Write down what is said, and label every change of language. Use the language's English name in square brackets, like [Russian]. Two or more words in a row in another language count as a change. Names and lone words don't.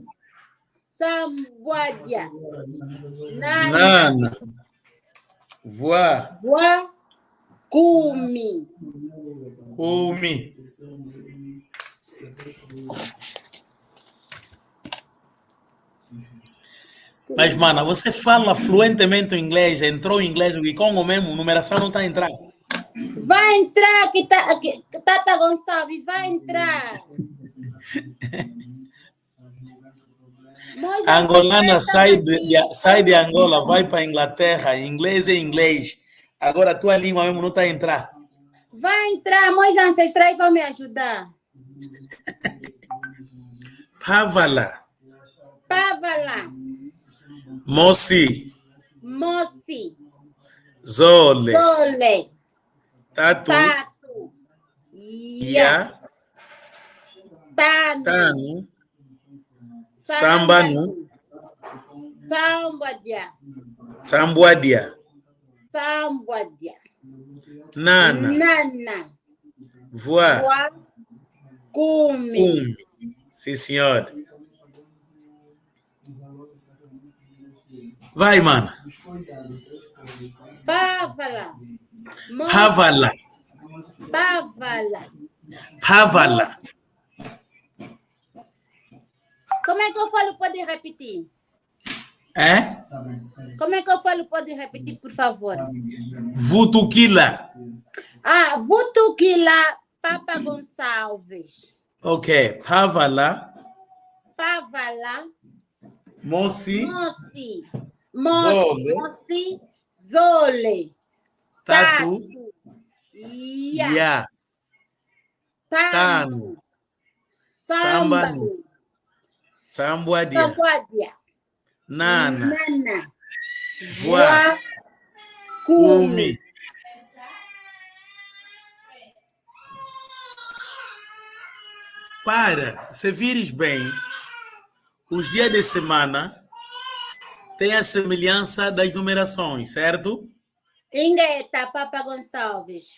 [Kongo] Sambuadia. Nana, Voa, Voa. Kumi. Umi. [Portuguese] Mas, mana, você fala fluentemente o inglês, entrou em inglês, o Congo mesmo, numeração não está a entrar. Vai entrar, Tata Gonçalves, vai entrar. A angolana sai de Angola, vai para a Inglaterra, inglês é inglês. Agora a tua língua mesmo não está a entrar. Vai entrar, meus ancestrais vão me ajudar. [Kongo] Pavala, Pavala. Moci, Moci. Zole, Zole. Tatu, Tatu. Ya, Tano. Tano, Sambanu, Sambadia. Sambuadia, Sambadia. Nana, Nana. Voa, Voa. Kumi. [Portuguese] Sim, senhor. Vai, mano. [Kongo] Pavala. Pavala, Pavala. Pavala. [Portuguese] Como é que eu falo? Pode repetir. É? Como é que eu falo? Pode repetir, por favor. [Kongo] Vutukila. Vutukila Papa Gonçalves. Ok. Pavala, Pavala. Moci, Moci. Zole. Moci. Zole. Tatu, Ya. Ya, Tano. Tano, Sambanu. Sambuadia, Sambuadia. Nana, Nana. Voa, Kumi. Umi. [Portuguese] Para, se vires bem, os dias de semana têm a semelhança das numerações, certo? [Kongo] Ingeta Papa Gonçalves.